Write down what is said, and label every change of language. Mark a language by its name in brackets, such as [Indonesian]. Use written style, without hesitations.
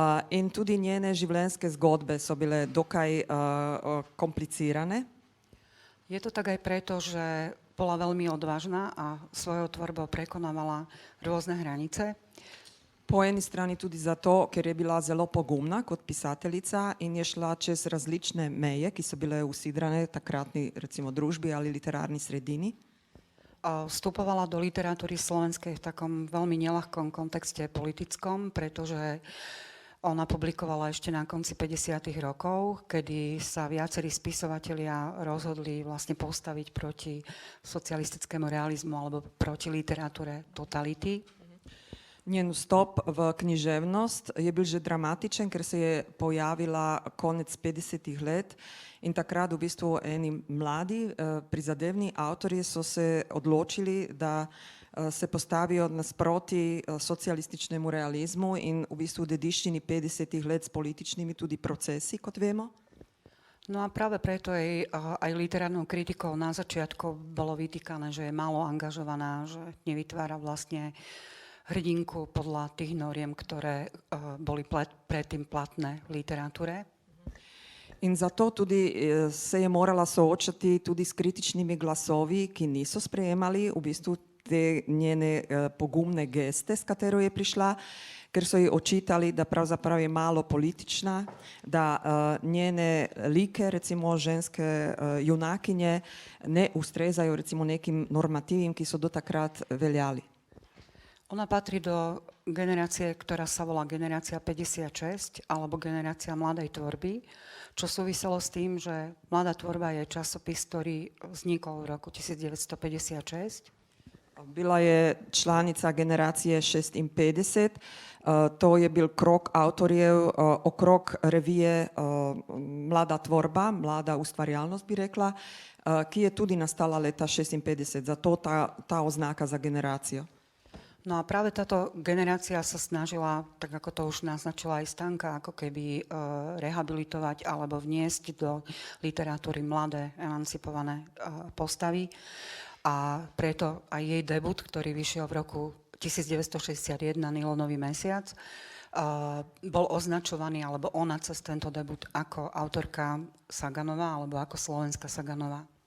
[Slovenian] In tudi njene življenjske zgodbe so bile dokaj komplicirane. [Slovak] Je to tak aj preto, že bola veľmi odvážna a svojou tvorbou prekonávala rôzne hranice. [Slovenian] Po eni strani tudi zato, ker je bila zelo pogumna kot pisateljica in je šla čez različne meje, ki so bile usidrane takratni recimo družbi ali literárni sredini. [Slovak] Vstupovala do literatúry slovenskej v takom veľmi neľahkom kontexte politickom, pretože ona publikovala ešte na konci 50. rokov, kedy sa viacerí spisovatelia rozhodli vlastne postaviť proti socialistickému realizmu alebo proti literatúre totality. [Slovenian] Njen vstop v književnost je bil že dramatičen, ker se je pojavila konec 50. let in takrat v bistvu eni mladi, prizadevni avtorji so se odločili, da se postavijo nasproti socialističnemu realizmu in v bistvu dediščini 50 let s političnimi tudi procesi, kot vemo. [Slovak] No a práve preto aj literárnou kritikou na začiatku bolo vytýkané, že je málo angažovaná, že nevytvára vlastne hrdinku podľa tých noriem, ktoré boli predtým platné v literatúre. [Slovenian] In zato tudi se je morala soočati tudi s kritičnimi glasovi, ki niso sprejemali v bistvu te njene pogumne geste, s katero je prišla, ker so ji očitali, da pravzaprav je malo politična, da njene like, recimo ženske junakinje, ne ustrezajo recimo nekim normativim, ki so do takrat veljali. [Slovak] Ona patrí do generácie, ktorá sa volá generácia 56 alebo generácia mladej tvorby, čo súviselo s tým, že Mladá tvorba je časopis, ktorý vznikol v roku 1956. [Slovenian] Bila je članica generacije 56, to je bil krok avtorjev okrog revije Mlada tvorba, Mlada ustvarjalnost bi rekla, ki je tudi nastala leta 56, zato ta oznaka za generacijo. [Slovak] No a práve táto generácia sa snažila, tak ako to už naznačila aj Stanka, ako keby rehabilitovať alebo vniesť do literatúry mladé, emancipované postavy. A preto aj jej debut, ktorý vyšiel v roku 1961, Nylonový mesiac, bol označovaný, alebo ona cez tento debut ako autorka Saganová, alebo ako slovenská Saganová.